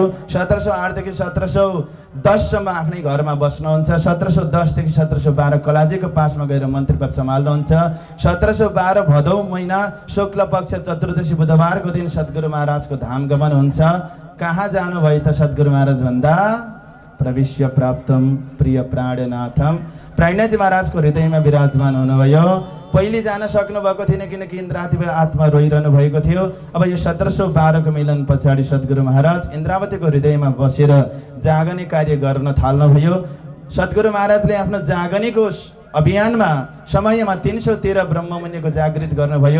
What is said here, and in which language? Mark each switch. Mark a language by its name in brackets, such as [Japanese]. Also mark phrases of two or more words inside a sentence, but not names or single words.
[Nepali] 1708 देखि 1710 सम्म आफ्नै घरमा बस्नुहुन्छ। 1710 देखि 1712 कलाजीको पासमा गएर मन्त्रीपद सम्हाल्नुहुन्छ। 1712 भदौ महिना शुक्ल पक्ष चतुर्दशी बुधबारको दिन सद्गुरु महाराजको धाम गमन हुन्छ। कहाँ जानुभयो त सद्गुरु महाराज भन्दा [Sanskrit] प्रविश्य प्राप्तम प्रिय प्राणनाथम [Nepali] प्राज्ञजी महाराजको हृदयमा विराजमान हुनुभयो। पहिले जान सक्नु भएको थिएन किनकि इन्द्रावती आत्मा रोइरहनु भएको थियो। अब यो 1712 को मिलन पछाडि सद्गुरु महाराज इन्द्रावतीको हृदयमा बसेर जागने कार्य गर्न थाल्नुभयो। सद्गुरु महाराजले आफ्नो जागनीको अभियानमा समयमा 313 ब्रह्ममुनिको जागृत गर्नुभयो।